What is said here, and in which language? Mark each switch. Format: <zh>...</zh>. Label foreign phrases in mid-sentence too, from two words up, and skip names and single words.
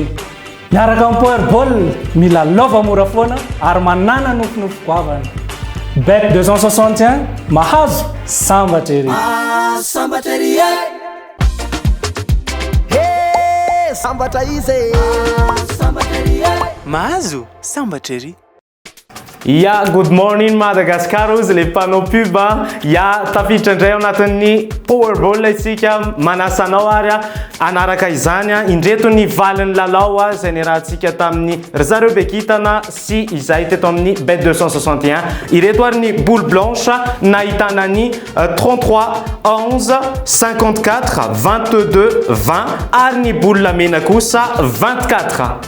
<mg>Miaraka amin'ny Powerball mila lova mora foana ary manana nofinofy goavana. Bet 261 mahazo sambatra ery. Sambatra ery sambatra izy sambatra ery mahazo sambatra ery. Ya</mg> <en>good morning Madagascar</en> <mg>ozy le</mg> <fr>panneau pub</fr> <mg>ya tafiditra indray ao anatin'ny Powerball isika manasanao ary anaraka izany indreto ny valin'ny lalao izay niarahantsika tamin'ny ry zareo Bekitana sy izay teto amin'ny bet 261 ireto ary ny</mg> <fr>boule blanche</fr> <mg>nahitana ny 33 11 54 22 20 ary ny boule mena kosa 24.</mg>